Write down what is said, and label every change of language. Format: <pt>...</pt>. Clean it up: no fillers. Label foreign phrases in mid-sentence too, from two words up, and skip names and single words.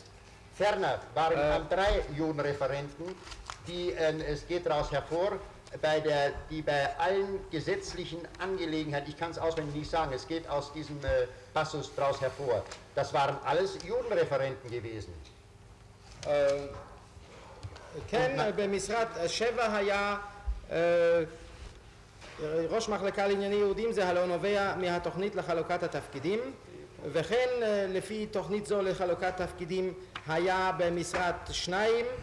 <de>Ferner waren am 3 Judenreferenten, es geht daraus hervor, die bei allen gesetzlichen Angelegenheiten, ich kann es auswendig nicht sagen, es geht aus diesem Passus daraus hervor, das waren alles Judenreferenten gewesen.</de> <he>כן, במשרד 7 היה ראש מחלקה לענייני יהודים, זה הלא נובע מהתוכנית לחלוקת התפקידים, וכן לפי תוכנית זו לחלוקת תפקידים היה במשרד 2</he>